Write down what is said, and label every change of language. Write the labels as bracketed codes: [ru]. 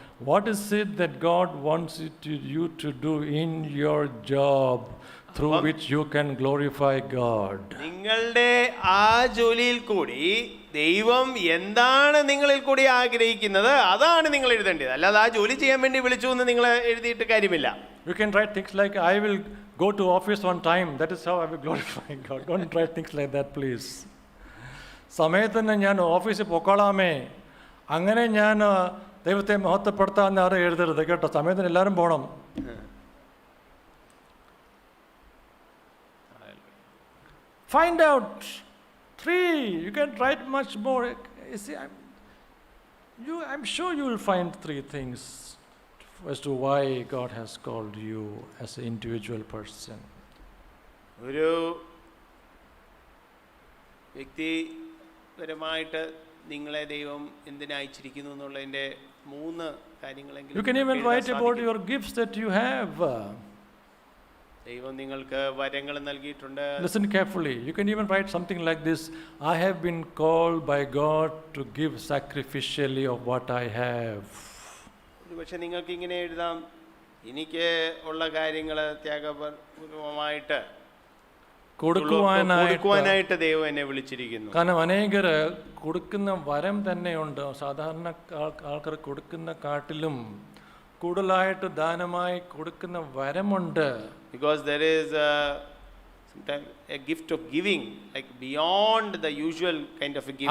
[en] What is it that God wants you to do in your job? through which you can glorify God. [ml] നിങ്ങളുടെ ആ ജോലിയിൽ കൂടി ദൈവം എന്താണ് നിങ്ങളിൽ കൂടി ആഗ്രഹിക്കുന്നത് അതാണ് നിങ്ങൾ എഴുതേണ്ടത്. അല്ലാതെ ആ ജോലി ചെയ്യാൻ വേണ്ടി വിളിച്ചു എന്ന് നിങ്ങൾ എഴുതിയിട്ട് കാര്യമില്ല. [en] You can write things like, I will go to office on time. That is how I will glorify God. Don't write things like that, please. [ml] സമയത്തിന് ഞാൻ ഓഫീസിൽ പൊക്കോളാമേ, അങ്ങനെ ഞാൻ ദൈവത്തെ മഹത്വപ്പെടുത്താമെന്ന് ആരും എഴുതരുത് കേട്ടോ. സമയത്തിന് എല്ലാവരും പോകണം. [en] Find out 3. You can write much more. You see, I'm sure you will find 3 things as to why God has called you as an individual person. [ml] ഒരു വ്യക്തിപരമായിട്ട് നിങ്ങളെ ദൈവം എന്തിനയച്ചിരിക്കുന്നു എന്നുള്ളതിൻ്റെ 3 കാര്യങ്ങളെങ്കിലും [en] You can even write about your gifts that you have. [ml] ദൈവം നിങ്ങൾക്ക് വരങ്ങൾ നൽകിയിട്ടുണ്ട്. [en] Listen carefully. You can even write something like this. I have been called by God to give sacrificially of what I have. [ml] പക്ഷെ നിങ്ങൾക്ക് ഇങ്ങനെ എഴുതാം, എനിക്ക് ഉള്ള കാര്യങ്ങൾ ത്യാഗപൂർവമായിട്ട് കൊടുക്കുവാനായിട്ട് ദൈവം എന്നെ വിളിച്ചിരിക്കുന്നു. കാരണം അനേകർ കൊടുക്കുന്ന വരം തന്നെയുണ്ട്. സാധാരണ ആൾക്കാർ കൊടുക്കുന്ന കാട്ടിലും കൂടുതലായിട്ട് ദാനമായി കൊടുക്കുന്ന വരമുണ്ട്. [en] Because there is sometimes a gift of giving, like beyond the usual kind of a giving.